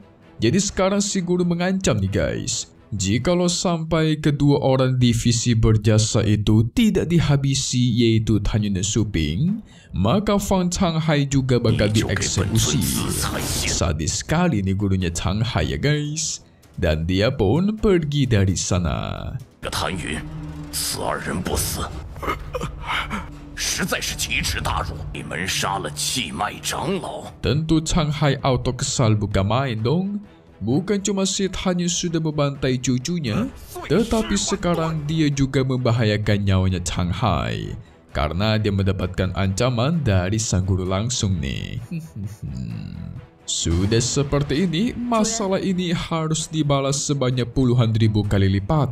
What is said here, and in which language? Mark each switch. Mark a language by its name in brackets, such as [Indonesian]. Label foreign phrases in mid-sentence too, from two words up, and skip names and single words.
[Indonesian] Jadi sekarang si guru mengancam nih guys. Jikalau sampai kedua orang divisi berjasa itu tidak dihabisi yaitu Tan Yun dan Su Ping, maka Fang Changhai juga bakal dieksekusi. Sadis sekali nih gurunya Changhai ya guys. Dan dia pun pergi dari sana. Tan Yun, [Chinese] 此二人不死，实在是奇耻大辱！你们杀了气脉长老。 [Indonesian] Tentu Changhai auto kesal bukan main dong. Bukan cuma si Tan Yun sudah membantai cucunya, tetapi sekarang dia juga membahayakan nyawanya Changhai. Karena dia mendapatkan ancaman dari sang guru langsung nih. Sudah seperti ini, masalah ini harus dibalas sebanyak puluhan ribu kali lipat.